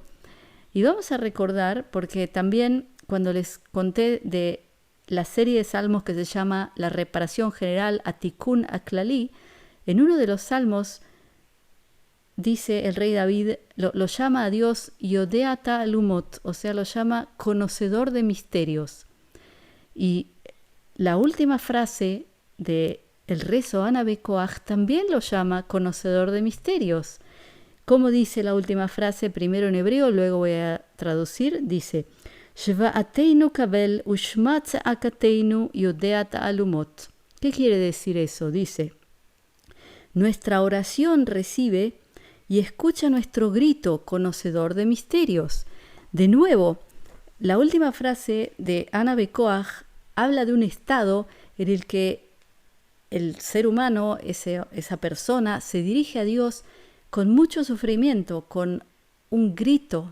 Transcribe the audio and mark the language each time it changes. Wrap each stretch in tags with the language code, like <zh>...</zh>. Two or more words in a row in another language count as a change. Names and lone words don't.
<es>Y vamos a recordar, porque también cuando les conté de la serie de salmos que se llama La reparación general Atikun Aklali, en uno de los salmos dice el rey David, lo llama a Dios</es> <he>יודע תעלומות,</he> <es>o sea, lo llama conocedor de misterios. Y la última frase de el rezo Ana Bekoach también lo llama conocedor de misterios. Como dice la última frase, primero en hebreo, luego voy a traducir, dice,</es> <he>שוועתנו קבל ושמע צעקתנו יודע תעלומות.</he> <es>¿Qué quiere decir eso? Dice, nuestra oración recibe y escucha nuestro grito, conocedor de misterios. De nuevo, la última frase de Ana Bekoach habla de un estado en el que el ser humano, esa persona, se dirige a Dios con mucho sufrimiento, con un grito.</es>